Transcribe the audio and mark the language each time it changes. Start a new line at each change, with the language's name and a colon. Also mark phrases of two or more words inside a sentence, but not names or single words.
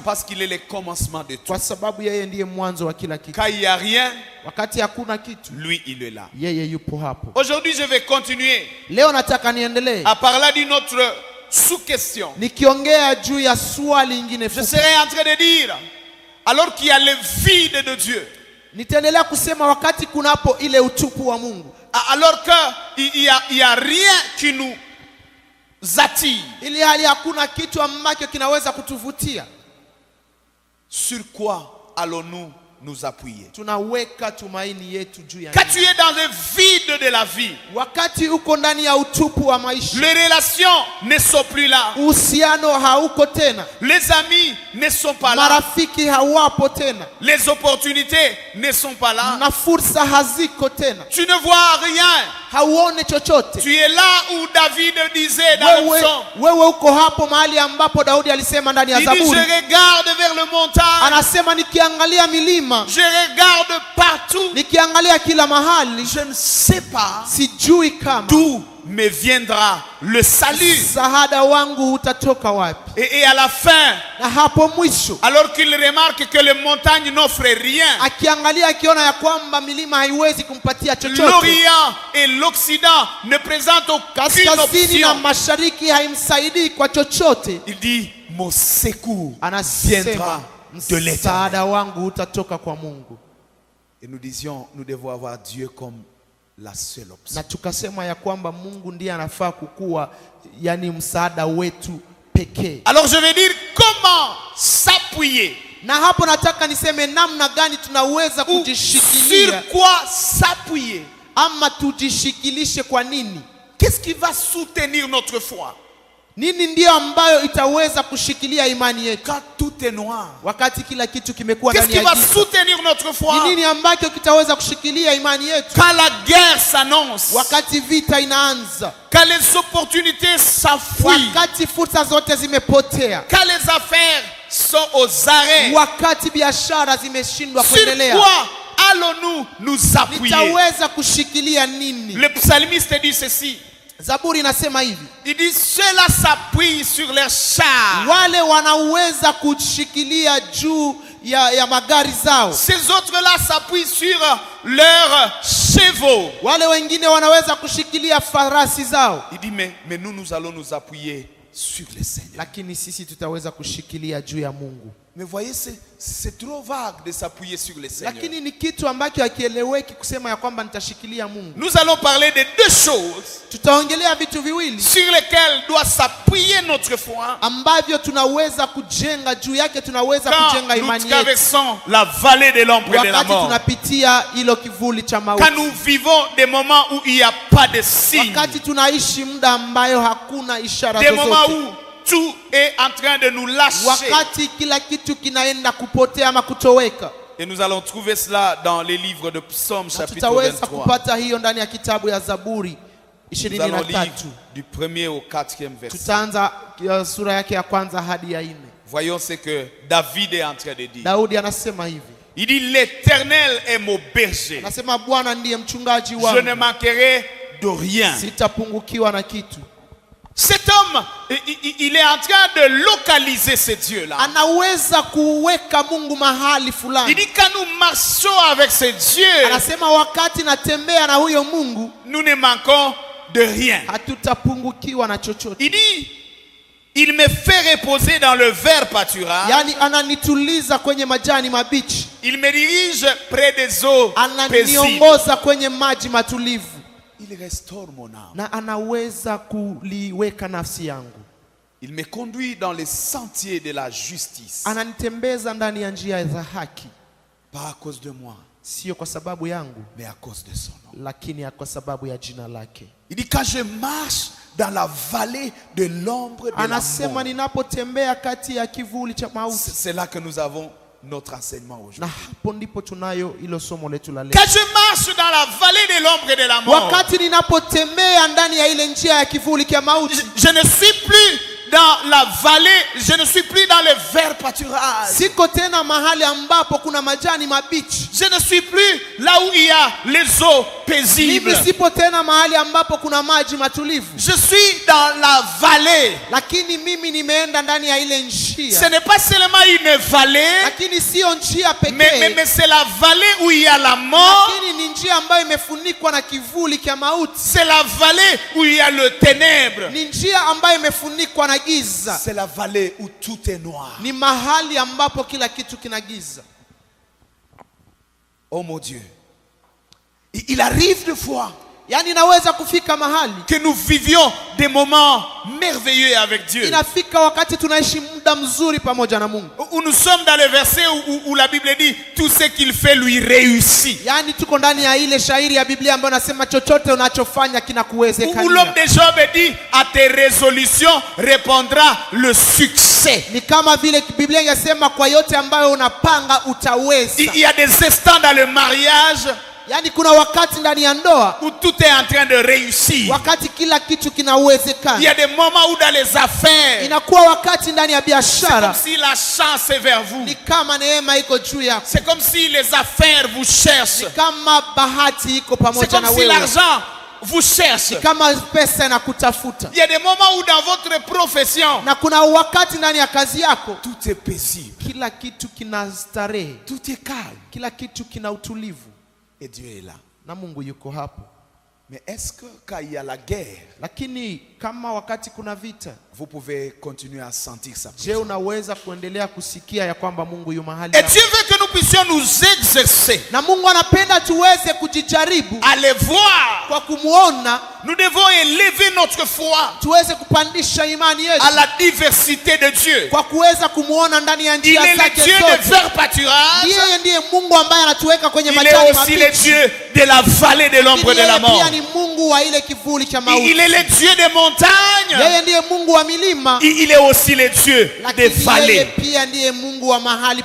French: parce qu'il est le commencement de tout.
Swahili: kwa sababu yeye ndiye mwanzo wa kila kitu.
French: Quand il n'y a rien,
Swahili: Wakati hakuna kitu,
French: lui, il est là.
Swahili: yeye yupo hapo.
French: Aujourd'hui, je vais continuer
Swahili: Leo nataka niendelee
French: à parler d'une autre sous-question.
Swahili: nikiongea juu ya swali lingine
French: Je
Swahili: fupi.
French: serai en train de dire, alors qu'il y a le vide de Dieu,
Swahili: Nitaendelea kusema wakati kunapo ile utupu wa Mungu,
French: alors qu'il n'y a rien qui nous attire,
Swahili: ili hali hakuna kitu ambacho kinaweza kutuvutia,
French: sur quoi allons-nous nous appuyer?
Swahili: tunaweka tumaini yetu juu ya
French: Quand
Swahili: nini?
French: tu es dans le vide de la vie,
Swahili: Wakati uko ndani ya utupu wa maisha,
French: les relations ne sont plus là,
Swahili: uhusiano hauko tena,
French: les amis ne sont pas là,
Swahili: marafiki hawapo tena,
French: les opportunités ne sont pas là,
Swahili: na fursa haziko tena,
French: tu ne vois rien.
Swahili: hauone chochote.
French: Tu es là où David disait dans le psaume,
Swahili: Wewe uko hapo mahali ambapo Daudi alisema ndani ya
French: il dit, je
Swahili: Zaburi,
French: regarde vers le montagne,
Swahili: anasema nikiangalia milima,
French: je regarde partout,
Swahili: nikiangalia kila mahali,
French: je ne sais pas
Swahili: sijui kama
French: d'où me viendra le salut.
Swahili: msaada wangu utatoka wapi.
French: Et à la fin,
Swahili: Na hapo mwisho,
French: alors qu'il remarque que les montagnes n'offrent rien,
Swahili: akiangalia akiona ya kwamba milima haiwezi kumpatia chochote,
French: l'Orient et l'Occident ne présentent aucune
Swahili: kaskazini na
French: option,
Swahili: mashariki haimsaidii kwa chochote,
French: il dit, mon secours
Swahili: anasema
French: viendra de l'Éternel.
Swahili: msaada wangu utatoka kwa Mungu.
French: Et nous disions, nous devons avoir Dieu comme la seule option.
Swahili: Na tukasema ya kwamba Mungu ndiye anafaa kukuwa yani msaada wetu pekee.
French: Alors je vais dire comment s'appuyer.
Swahili: Na hapo nataka niseme namna gani tunaweza
French: Ou
Swahili: kujishikilia,
French: sur quoi s'appuyer.
Swahili: ama tujishikilishe kwa nini?
French: Qu'est-ce qui va soutenir notre foi
Swahili: Nini ndiyo ambayo itaweza kushikilia imani yetu
French: quand tout est noir?
Swahili: wakati kila kitu kimekuwa
French: Qu'est-ce
Swahili: ndani
French: qui
Swahili: ya
French: va
Swahili: giza?
French: soutenir notre
Swahili: Ni
French: foi
Swahili: nini ambacho kitaweza kushikilia imani yetu
French: quand la guerre s'annonce,
Swahili: wakati vita inaanza,
French: quand les opportunités s'enfuient,
Swahili: wakati fursa zote zimepotea,
French: quand les affaires sont aux arrêts?
Swahili: wakati biashara zimeshindwa
French: Sur
Swahili: kuendelea?
French: quoi allons-nous nous appuyer?
Swahili: Nitaweza kushikilia nini?
French: Le psalmiste dit ceci.
Swahili: Zaburi inasema hivi,
French: Il dit ceux-là s'appuient sur leurs chars.
Swahili: wale wanaweza kushikilia juu ya magari zao,
French: Ces autres-là s'appuient sur leurs chevaux.
Swahili: wale wengine wanaweza kushikilia farasi zao,
French: Il dit mais nous allons nous appuyer sur le Seigneur.
Swahili: lakini sisi tutaweza kushikilia juu ya Mungu.
French: Mais voyez, c'est trop vague de s'appuyer sur le Seigneur.
Swahili: Lakini ni kitu ambacho hakieleweki kusema ya kwamba nitashikilia Mungu.
French: Nous allons parler de deux choses
Swahili: Tutaongelea vitu viwili
French: sur lesquelles doit s'appuyer notre foi
Swahili: ambavyo tunaweza kujenga juu yake, tunaweza
French: quand
Swahili: kujenga
French: nous
Swahili: imani yetu
French: traversons la vallée de l'ombre et de la
Swahili: wakati
French: mort.
Swahili: tunapitia hilo kivuli cha mauti,
French: Quand nous vivons des moments où il n'y a pas de signes,
Swahili: wakati tunaishi muda ambayo hakuna ishara
French: des moments
Swahili: zozote,
French: où tout est en train de nous lâcher.
Swahili: wakati kila kitu kinaenda kupotea ama kutoweka.
French: Et nous allons trouver cela dans les livres de Psaume
Swahili: Na
French: chapitre
Swahili: tutaweza
French: 23.
Swahili: kupata hiyo ndani ya kitabu ya Zaburi
French: Nous allons lire
Swahili: 23.
French: du 1er au 4e verset.
Swahili: Tutaanza sura yake ya kwanza hadi ya 4.
French: Voyons ce que David est en train de dire.
Swahili: Daudi anasema hivi,
French: Il dit l'Éternel est mon berger.
Swahili: anasema Bwana ndiye mchungaji
French: Je ne
Swahili: wangu,
French: manquerai de rien.
Swahili: sitapungukiwa na kitu.
French: Cet homme, il est en train de localiser ce Dieu-là.
Swahili: Anaweza kuweka Mungu mahali
French: Il
Swahili: fulani.
French: dit quand nous marchons avec ce Dieu,
Swahili: Anasema wakati natembea na huyo Mungu
French: nous ne manquons de rien.
Swahili: hatutapungukiwa na chochote.
French: Il dit, il me fait reposer dans le vert pâturage.
Swahili: Yani ananituliza kwenye majani mabichi,
French: Il me dirige près des eaux paisibles.
Swahili: ananiongoza kwenye maji matulivu,
French: Il restaure mon âme.
Swahili: na anaweza kuliweka nafsi yangu.
French: Il me conduit dans les sentiers de la justice.
Swahili: Ananitembeza ndani ya njia za haki,
French: Pas à cause de moi,
Swahili: sio kwa sababu yangu,
French: mais à cause de son nom.
Swahili: lakini kwa sababu ya jina lake.
French: Il dit quand je marche dans la vallée de l'ombre de la
Swahili: Anasema
French: mort.
Swahili: ninapotembea kati ya kivuli cha mauti.
French: C'est là que nous avons notre enseignement
Swahili: Na
French: aujourd'hui.
Swahili: hapo ndipo tunayo ilo somo letu la leo.
French: Quand je marche dans la vallée de l'ombre et de la mort,
Swahili: Wakati ninapotembea ndani ya ile njia ya kivuli cha mauti,
French: je ne suis plus dans la vallée, je ne suis plus dans le vert pâturage.
Swahili: siko tena mahali ambapo kuna majani mabichi.
French: Je ne suis plus là où il y a les eaux paisibles.
Swahili: Mimi sipo tena mahali ambapo kuna maji matulivu,
French: Je suis dans la vallée.
Swahili: lakini mimi nimeenda ndani ya ile
French: Ce
Swahili: njia.
French: n'est pas seulement une vallée,
Swahili: Lakini sio njia
French: mais
Swahili: pekee,
French: c'est la vallée où il y a la mort.
Swahili: lakini ni njia ambayo imefunikwa na kivuli cha mauti.
French: C'est la vallée où il y a le ténèbre.
Swahili: Ni njia ambayo imefunikwa na giza.
French: C'est la vallée où tout est noir.
Swahili: Ni mahali ambapo kila kitu kina giza.
French: Oh mon Dieu. Il arrive des fois
Swahili: Yani inaweza kufika mahali,
French: que nous vivions des moments merveilleux avec Dieu.
Swahili: inafika wakati tunaishi muda mzuri pamoja na Mungu.
French: Où nous sommes dans le verset où la Bible dit tout ce qu'il fait lui réussit.
Swahili: Yani tuko ndani ya ile shairi ya Biblia ambayo nasema chochote unachofanya
French: Où
Swahili: kinakuwezekania.
French: l'homme de Job dit à tes résolutions répondra le succès.
Swahili: Ni kama vile Biblia inasema kwa yote ambayo unapanga utaweza.
French: Il y a des instants dans le mariage
Swahili: Yani kuna wakati ndani ya ndoa
French: où tout est en train de réussir.
Swahili: wakati kila kitu
French: Il y
Swahili: kinawezekana.
French: a des moments où dans les affaires,
Swahili: Inakuwa wakati ndani ya
French: c'est comme
Swahili: biashara
French: si la chance est vers vous.
Swahili: ni kama neema iko juu yako,
French: C'est comme si les affaires vous cherchent.
Swahili: ni kama bahati iko
French: C'est
Swahili: pamoja
French: comme
Swahili: na
French: si
Swahili: wewe,
French: l'argent vous cherche.
Swahili: ni kama pesa inakutafuta.
French: Il y a des moments où dans votre profession,
Swahili: Na kuna wakati ndani ya kazi yako
French: tout est paisible,
Swahili: kila kitu kina starehe,
French: tout est calme.
Swahili: kila kitu kina utulivu,
French: Et Dieu est là.
Swahili: na Mungu yuko hapo.
French: Mais est-ce que quand il y a la guerre,
Swahili: Lakini kama wakati kuna vita,
French: vous pouvez continuer à sentir sa
Swahili: je,
French: présence.
Swahili: unaweza kuendelea kusikia ya kwamba Mungu yu mahali
French: Et
Swahili: hapo?
French: Dieu veut que nous puissions nous exercer
Swahili: Na Mungu anapenda tuweze kujijaribu
French: à les voir.
Swahili: kwa kumuona,
French: Nous devons élever notre foi
Swahili: tuweze kupandisha imani yetu
French: à la diversité de Dieu.
Swahili: kwa kuweza kumuona ndani ya
French: Il
Swahili: njia
French: est le
Swahili: zake
French: Dieu de
Swahili: zote.
French: faire pâturage.
Swahili: Yeye ndiye Mungu ambaye anatuweka kwenye
French: Il
Swahili: majani
French: est aussi le
Swahili: mabichi.
French: Dieu de la vallée de l'ombre de la
Swahili: Yeye
French: mort.
Swahili: pia ni Mungu wa ile kivuli cha mauti.
French: Il est le Dieu des montagnes.
Swahili: Yeye ndiye Mungu wa milima,
French: Il est aussi le Dieu des
Swahili: lakini yeye
French: vallées.
Swahili: pia ndiye Mungu wa mahali